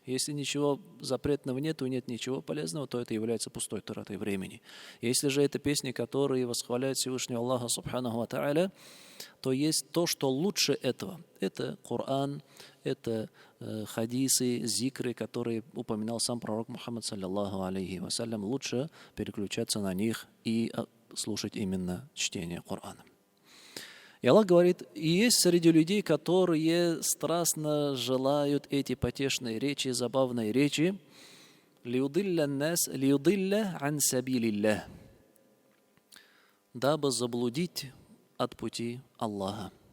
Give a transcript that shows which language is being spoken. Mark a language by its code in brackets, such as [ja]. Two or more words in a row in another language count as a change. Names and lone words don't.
[ru] Если ничего запретного нет, и нет ничего полезного, то это является пустой тратой времени. Если же это песни, которые восхваляют Всевышнего Аллаха [ar] سبحانه وتعالى, [ru] то есть то, что лучше этого. Это Коран, это хадисы, зикры, которые упоминал сам пророк Мухаммад, [ar] صلى الله عليه وسلم. [ru] Лучше переключаться на них и слушать именно чтение Корана. И Аллах говорит, и есть среди людей, которые страстно желают эти потешные речи, забавные речи, дабы заблудить от пути Аллаха.